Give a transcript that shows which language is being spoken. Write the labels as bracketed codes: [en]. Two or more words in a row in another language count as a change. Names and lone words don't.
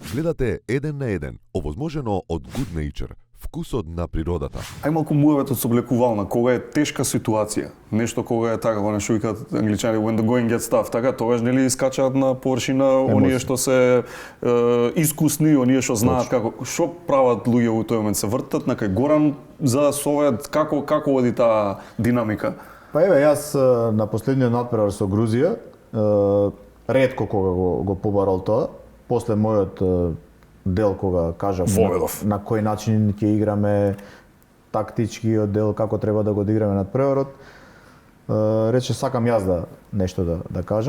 [mk] Гледате еден на еден, овозможено од [en] Good Nature, [mk] вкусот на природата. Ај малку муавето соблекувална, кога е тешка ситуација, нешто кога е така, кога што викаат англичани [en] when the going gets tough, [mk] така тогаш нели искачаат на површина оние што се искусни, оние што знаат како што прават луѓе во тој момент, се вртат на кај Горан за да совет како оди таа динамика. Па еве јас на последниот надпревар со Грузија ретко кога го побарал тоа, после мојот дел кога кажав на кој начин ќе играме, тактичкиот дел како треба да го одиграме надпреварот, рече сакам јас нешто да кажам.